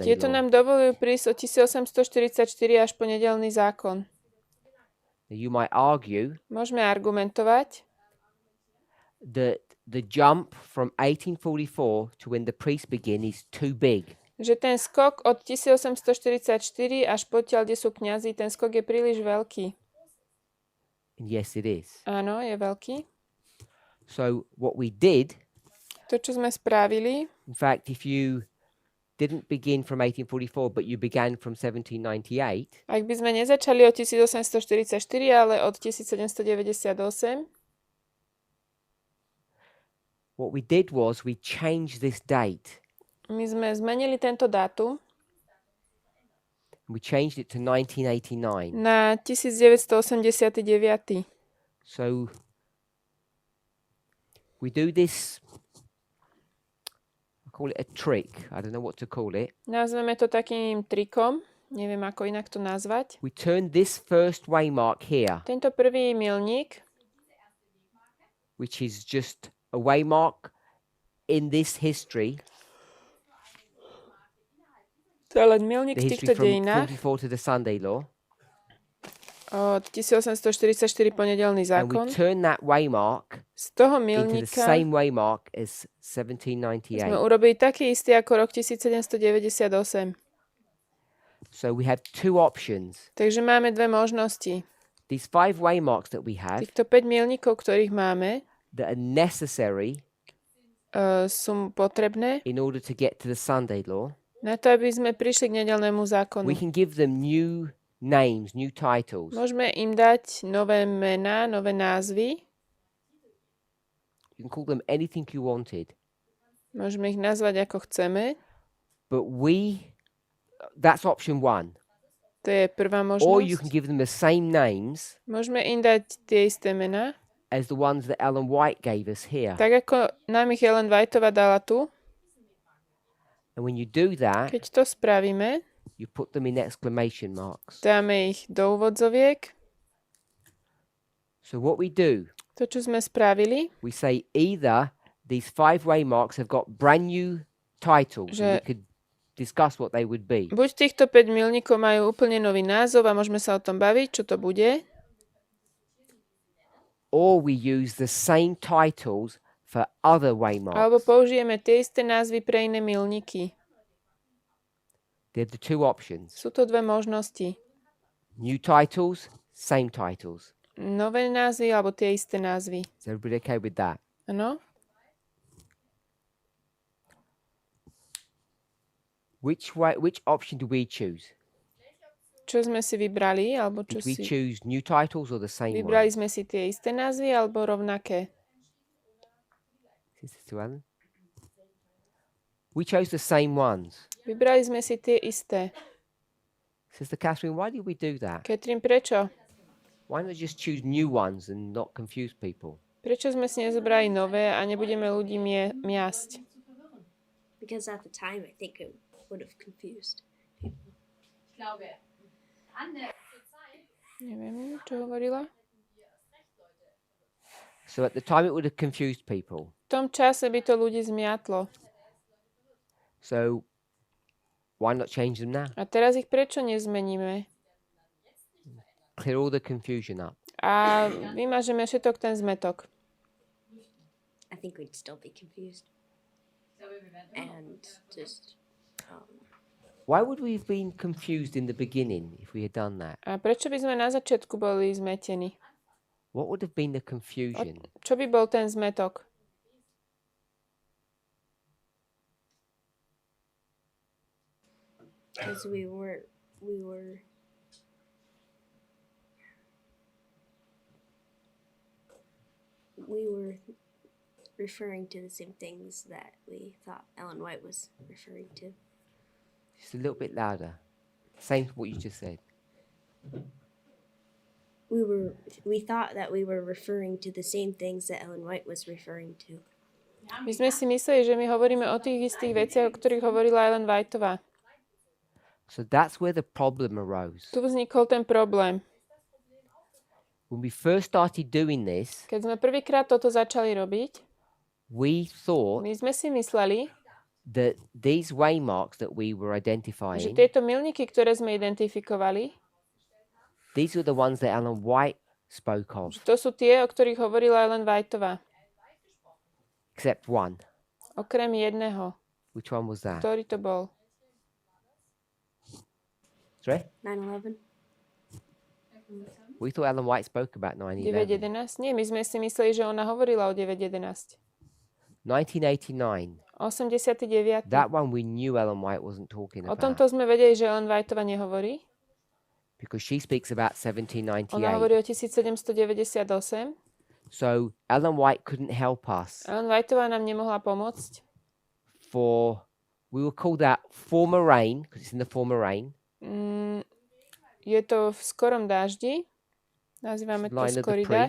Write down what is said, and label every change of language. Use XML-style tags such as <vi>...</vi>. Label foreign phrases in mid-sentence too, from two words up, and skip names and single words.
<sk>tieto</sk> <en>law.</en> <sk>nám dovolujú prísť od 1844 až po nedeľný zákon.</sk> <en>You might argue</en> <sk>Môžeme argumentovať,</sk> <en>that the jump from 1844 to when the priests begin is too big.</en> <sk>že ten skok od 1844 až potiaľ, kde sú kňazi, ten skok je príliš veľký.</sk> <en>And yes, it is.</en> <sk>Áno, je veľký.</sk> <en>So what we did,</en> <sk>To, čo sme spravili,</sk> <en>in fact, if you didn't begin from 1844, but you began from 1798,</en> <sk>ak by sme nezačali od 1844, ale od 1798,</sk> <en>what we did was we changed this date.</en> <sk>my sme zmenili tento dátum</sk> <en>We changed it to 1989.</en> <sk>na 1989.</sk> <en>So we do this, I call it a trick. I don't know what to call it.</en> <sk>Nazveme to takým trikom, neviem ako inak to nazvať.</sk> <en>We turn this first waymark here,</en> <sk>Tento prvý milník,</sk> <en>which is just a waymark in this history,</en> <sk>to je len milník</sk> <en>the</en> <sk>v</sk> <en>history</en> <sk>týchto</sk> <en>from</en> <sk>dejinách,</sk> <en>44 to the Sunday law,</en> <sk>od 1844 po nedeľný</sk> <en>and we</en> <sk>zákon.</sk> <en>turn that waymark</en> <sk>Z toho</sk> <en>into the</en> <sk>milníka</sk> <en>same waymark as</en> <sk>sme</sk> <en>1798.</en> <sk>urobili taký istý ako rok 1798.</sk> <en>So we have 2 options.</en> <sk>Takže máme dve možnosti.</sk> <en>These 5 waymarks that we have</en> <sk>Týchto 5 milníkov, ktorých máme,</sk> <en>that are necessary</en> <sk>sú potrebné</sk> <en>in order to get to the Sunday law.</en> <sk>na to, aby sme prišli k nedeľnému zákonu.</sk> <en>We can give them new names, new titles.</en> <sk>Môžeme im dať nové mená, nové názvy.</sk> <en>You can call them anything you wanted.</en> <sk>Môžeme ich nazvať ako chceme.</sk> <en>but that's option one.</en> <sk>To je prvá</sk> <en>Or you can</en> <sk>možnosť.</sk> <en>give them the same names</en> <sk>Môžeme im dať tie isté mená,</sk> <en>as the ones that Ellen White gave us here.</en> <sk>tak ako nám ich Ellen Whiteová dala tu.</sk> <en>And when you do that,</en> <sk>Keď to spravíme,</sk> <en>you put them in exclamation marks.</en> <sk>dáme ich do úvodzoviek.</sk> <en>So what we do,</en> <sk>To, čo sme spravili,</sk> <en>we say either these 5 waymarks have got brand new titles, and we could discuss what they would be.</en> <sk>buď týchto 5 milníkov majú úplne nový názov a môžeme sa o tom baviť, čo to bude.</sk> <en>Or we use the same titles for other waymarks.</en> <sk>Alebo použijeme tie isté názvy pre iné milníky.</sk> <en>They're the two options.</en> <sk>Sú to dve možnosti.</sk> <en>New titles, same titles.</en> <sk>Nové názvy alebo tie isté názvy.</sk> <en>Is everybody okay with that?</en> <sk>Áno?</sk> <en>Which option do we choose?</en> <sk>Čo sme si vybrali, alebo čo</sk> <en>Did we</en> <sk>si...</sk> <en>choose new titles or the same</en> <sk>Vybrali</sk> <en>one?</en> <sk>sme si tie isté názvy alebo rovnaké?</sk> <en>Is this to Alan? We chose the same ones.</en> <sk>Vybrali sme si tie isté.</sk> <en>Sister Catherine, why did we do that?</en> <sk>Katrin, prečo?</sk> <en>Why not just choose new ones and not confuse people?</en> <sk>Prečo sme si nezobrali nové a nebudeme ľudí miasť?</sk> <en>Because at the time, I think it would have confused people.</en> <sk>Neviem, čo hovorila.</sk> <en>So at the time it would have confused people.</en> <sk>V tom čase by to ľudí zmiatlo.</sk> <en>So why not change them now?</en> <sk>A teraz ich prečo nezmeníme?</sk> <en>Clear all the confusion up.</en> <sk>A vymažeme všetok ten zmetok.</sk> <en>I think we'd still be confused. And just, Why would we have been confused in the beginning if we had done that?</en> <sk>A prečo by sme na začiatku boli zmetení?</sk> <en>What would have been the confusion?</en> <sk>Čo by bol ten zmetok?</sk> <en>because we were referring to the same things that we thought Ellen White was referring to. Just a little bit louder. Same to what you just said. We thought that we were referring to the same things that Ellen White was referring to.</en> <sk>My sme si mysleli, že my hovoríme o tých istých veciach, o ktorých hovorila Ellen Whiteová.</sk> <en>So that's where the problem arose.</en> <sk>Tu vznikol ten problém.</sk> <en>When we first started doing this,</en> <sk>Keď sme prvýkrát toto začali robiť,</sk> <en>we thought</en> <sk>my sme si mysleli,</sk> <en>that these waymarks that we were</en> <sk>že</sk> <en>identifying,</en> <sk>tieto milníky, ktoré sme identifikovali,</sk> <en>these were the ones that Ellen White spoke of,</en> <sk>že to sú tie, o ktorých hovorila Ellen Whiteová.</sk> <en>except one.</en> <sk>Okrem jedného.</sk> <en>Which one was that?</en> <sk>Ktorý to bol?</sk> <en>Sorry? 9/11. We thought Ellen White spoke about 9/11.</en> <sk>9.11? Nie, my sme si mysleli, že ona hovorila o 9.11.</sk> <en>1989.</en> <sk>89.</sk> <en>That one we knew Ellen White wasn't talking</en> <sk>O</sk> <en>about</en> <sk>tomto sme vedeli, že Ellen Whiteová nehovorí.</sk> <en>because she speaks about</en> <sk>Ona hovorí</sk> <en>1798.</en> <sk>o 1798.</sk> <en>So Ellen White couldn't help us</en> <sk>Ellen Whiteová nám nemohla pomôcť.</sk> <en>We will call that former rain because it's in the former rain.</en> <sk>Je to v skorom dáždi. Nazývame to</sk> <en>Line of the</en> <sk>skorý dážď.</sk>